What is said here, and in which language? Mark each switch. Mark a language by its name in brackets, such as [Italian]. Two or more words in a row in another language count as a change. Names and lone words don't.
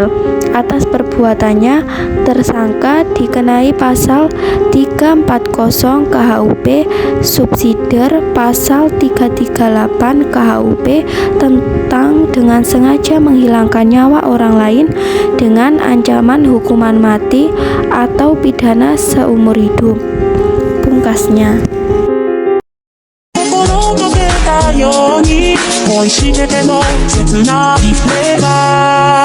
[Indonesian] Atas perbuatannya, tersangka dikenai pasal 340 KHUP, subsidiar pasal 338 KHUP tentang dengan sengaja menghilangkan nyawa orang lain dengan ancaman hukuman mati atau pidana seumur hidup, pungkasnya. [Japanese] 心溶けたように恋してても切ないフレーバー